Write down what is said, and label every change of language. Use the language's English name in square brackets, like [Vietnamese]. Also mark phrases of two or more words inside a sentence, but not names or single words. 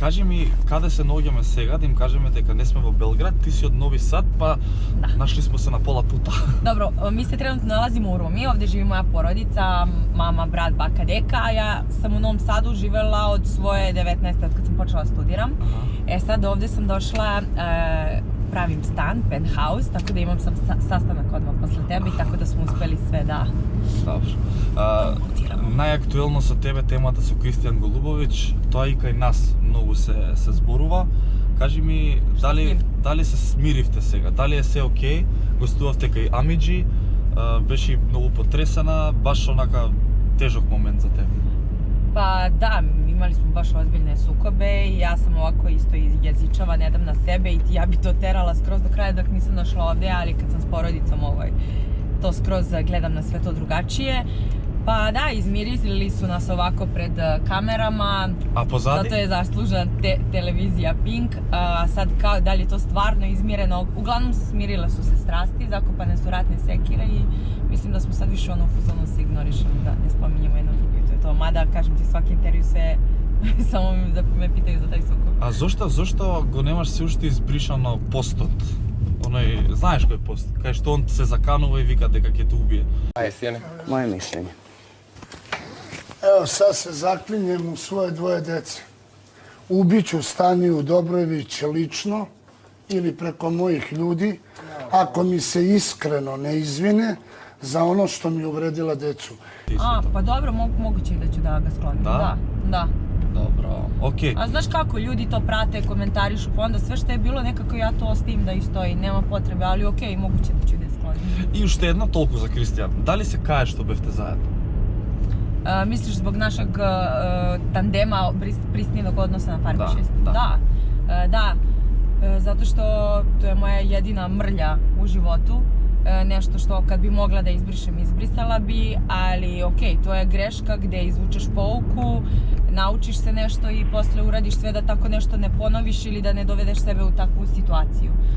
[Macedonian] Кажи ми, каде се наоѓаме сега, да им кажеме дека не сме во Белград, ти си од Нови Сад, па [Serbian] Да. нашли смо се на пола пута. Добро, ми се тренутно налазимо у Руми, овде живи моја породица, мама, брат, бака, дека, а ја сам у Новом Саду живела од своје 19 од кад сам почела да студирам. Sad ovde sam došla, pravim stan, penthouse, tako da imam sam sastanak odmah posle tebe i tako da smo uspeli sve da... [Macedonian] Добро. Најактуелно со тебе темата со Кристијан Голубовиќ, тоа и кај нас многу се зборува. Кажи ми, дали се смиривте сега? Дали е се окей? Гостувавте кај Амиџи, беше многу потресена, баш онака тежок момент за тебе. [Serbian] Pa da, imali smo baš ozbiljne sukobe i ja sam ovako isto jezičava, ne dam na sebe i ja bi to terala skroz do kraja dok nisam došla ovde, ali kad sam s porodicom to skroz gledam na sve to drugačije. Pa da, izmirili su nas ovako pred kamerama, a pozadi? Zato je zaslužena televizija Pink, a sad kao da li je to stvarno izmireno, uglavnom smirile su se strasti, zakopane su ratne sekire i mislim da smo sad više u fazonu se ignorišemo, da ne spominjemo jedno drugo i to je to, mada kažem ti svaki intervju sve samo me pitaju za taj sukob. [Macedonian] А зошто го немаш се уште избришано постот? Оној, знаеш кој пост? Кај што он се заканува и вика дека ќе те убие. [Serbian] Moje mišljenje. Evo sad se zaklinjem u svoje dvoje dece. Ubiću Staniju Dobrojević lično ili preko mojih ljudi ako mi se iskreno ne izvine za ono što mi uvredila decu. Pa dobro, moguće da ću da ga sklonim. Da? Da. Dobro, okej. A znaš kako, ljudi to prate, komentarišu, pa onda sve što je bilo nekako ja to ostavim da i stoji, nema potrebe, ali okej, moguće da ću da sklonim. [Macedonian] И уште едно толку за Кристијан. Дали се каеш што бевте заедно? [Serbian] Misliš zbog našeg tandema prisnijnog odnosa na Farmi 6? Da. Da, zato što to je moja jedina mrlja u životu. Nešto što kad bi mogla da izbrišem, izbrisala bi, ali okej, to je greška gde izvučeš pouku, naučiš se nešto i posle uradiš sve da tako nešto ne ponoviš ili da ne dovedeš sebe u takvu situaciju.